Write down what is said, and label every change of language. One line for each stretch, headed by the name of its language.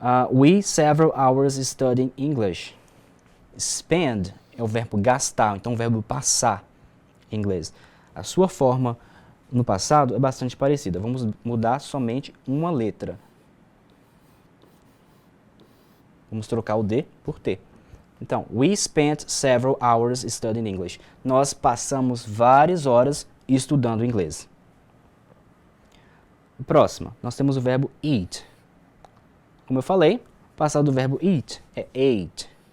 English: We several hours studying English.
Portuguese: Spend é o verbo gastar, então o verbo passar em inglês. A sua forma no passado é bastante parecida. Vamos mudar somente uma letra. Vamos trocar o D por T.
English: Então, we spent several hours studying English.
Portuguese: Nós passamos várias horas estudando inglês. Próximo, nós temos o verbo eat. Como eu falei, o passado do verbo eat é ate.